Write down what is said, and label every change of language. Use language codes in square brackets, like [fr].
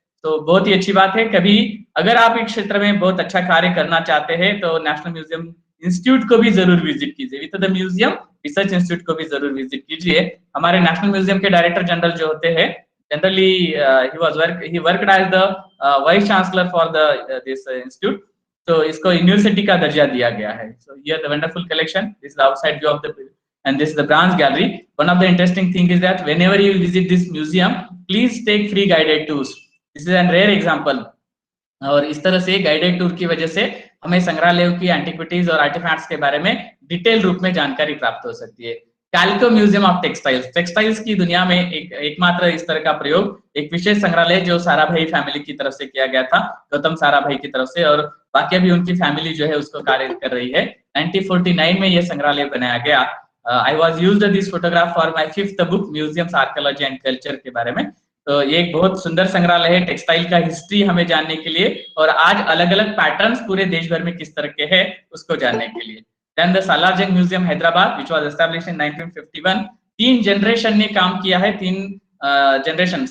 [hi] तो बहुत ही अच्छी बात है। कभी अगर आप एक क्षेत्र में बहुत अच्छा कार्य करना चाहते हैं तो नेशनल म्यूजियम इंस्टीट्यूट को भी जरूर विजिट कीजिए, with the museum research institute को भी जरूर विजिट कीजिए। हमारे नेशनल म्यूजियम के डायरेक्टर जनरल जो होते हैं, [en] Generally ही worked as the vice chancellor for the this institute. [hi] तो इसको यूनिवर्सिटी का दर्जा दिया गया है। [en] So here the wonderful collection, this is the outside view of the, and this is the branch gallery. One of the interesting thing is that whenever you visit this museum, please take free guided tours. This is a rare example. [hi] और इस तरह से guided tour की वजह से हमें संग्रहालयों की एंटिक्विटीज और आर्टिफैक्ट्स के बारे में डिटेल रूप में जानकारी प्राप्त हो सकती है। कैल्को म्यूजियम ऑफ टेक्सटाइल्स, टेक्सटाइल्स की दुनिया में एकमात्र इस तरह का प्रयोग, एक विशेष संग्रहालय जो साराभाई फैमिली की तरफ से किया गया था, गौतम साराभाई की तरफ से, और बाकी भी उनकी फैमिली जो है उसको कार्य कर रही है। 1949 में यह संग्रहालय बनाया गया। [en] I was used this photograph for my 5th book, Museums, Archaeology and Culture [hi] के बारे में। तो ये एक बहुत सुंदर संग्रहालय है टेक्सटाइल का हिस्ट्री हमें जानने के लिए, और आज अलग अलग पैटर्न्स पूरे देश भर में किस तरह के हैं उसको जानने के लिए। [en] Then the Salar Jung museum Hyderabad, which was established in 1951। [hi] 3 generation ने काम किया है, 3 जनरेशन।